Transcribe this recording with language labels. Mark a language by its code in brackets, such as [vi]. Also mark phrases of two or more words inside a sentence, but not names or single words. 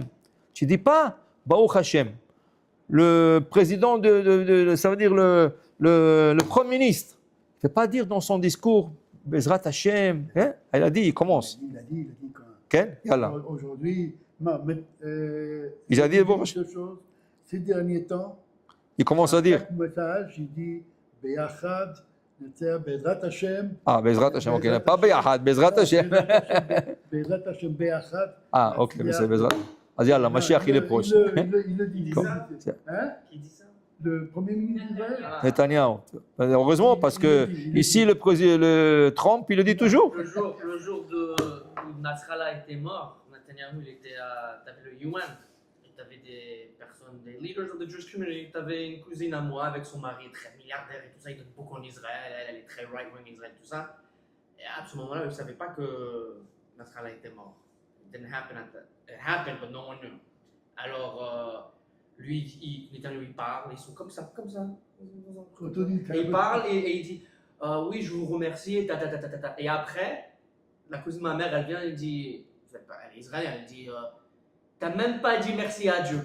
[fr] Tu ne dis pas, [he] ברוך השם. [fr] Le président ça veut dire le Premier ministre. Il ne fait pas dire dans son discours, [he] בעזרת השם. [fr] Hein? Il a dit, il commence. Il a dit quand. Okay? Aujourd'hui, il a dit deux choses. Ces derniers temps, il commence à dire. Chaque message, il dit, [he] ביחד, בעזרת השם. Ah, בעזרת השם, ok. Pas ביחד, בעזרת השם. בעזרת השם, ביחד. [fr] Ah, ok, mais c'est Bezrat. Vas-y, Allah, Mashiach, il est proche. Il le dit. Hein? Qui dit ça? Le Premier ministre d'Israël. Netanyahu. Heureusement, parce que ici, le Trump, il le dit toujours. Le jour où Nasrallah était mort, Netanyahu, il était à le UN. Et tu avais des personnes, des [en] leaders of the Jewish community. [fr] Tu avais une cousine à moi avec son mari, très milliardaire et tout ça. Il donne beaucoup en Israël. Elle est très right-wing Israël, tout ça. Et à ce moment-là, ils ne savaient pas que Nasrallah était mort. [en] It didn't happen it happened, but no one knew. [fr] Alors, lui, Netanyahu, il parle, ils sont comme ça. Et il parle et il dit, oui, je vous remercie, Et après, la cousine de ma mère, elle vient, elle dit, elle est israélienne, elle dit, T'as même pas dit merci à Dieu.